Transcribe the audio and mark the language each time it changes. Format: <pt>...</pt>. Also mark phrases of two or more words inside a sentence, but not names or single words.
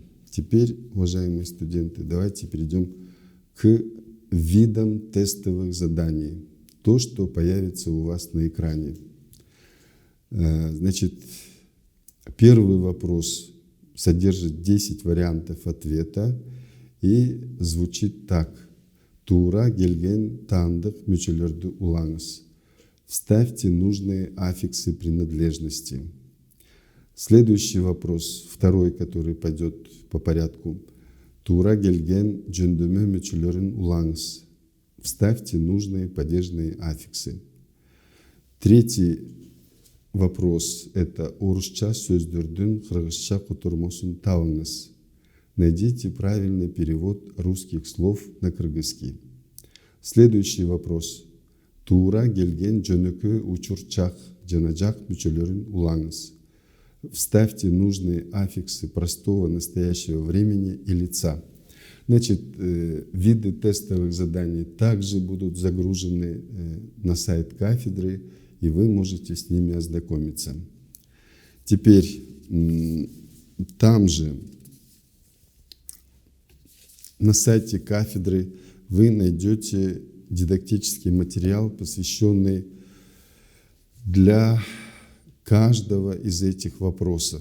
<ru>Теперь, уважаемые студенты, давайте перейдем к видам тестовых заданий. То, что появится у вас на экране. Значит, первый вопрос содержит 10 вариантов ответа и звучит так.</ru> <ky>Тура гельген тандык мүчөлөрдү улаңыз.</ky> <ru>Вставьте нужные аффиксы принадлежности. Следующий вопрос, второй, который пойдет по порядку.</ru> <ky>Тура келген жөндөмө мүчөлөрүн улаңыз.</ky> <ru>Вставьте нужные падежные аффиксы. Третий вопрос – это</ru> <ky>орусча сөздөрдүн кыргызча котормосун табыңыз.</ky> <ru>Найдите правильный перевод русских слов на кыргызский. Следующий вопрос.</ru> <ky>Тура келген жөнөкөй учурчак жана жак мүчөлөрүн улаңыз.</ky> <ru>Вставьте нужные аффиксы простого настоящего времени и лица. Значит, виды тестовых заданий также будут загружены на сайт кафедры, и вы можете с ними ознакомиться. Теперь там же на сайте кафедры вы найдете дидактический материал, посвященный для каждого из этих вопросов.</ru>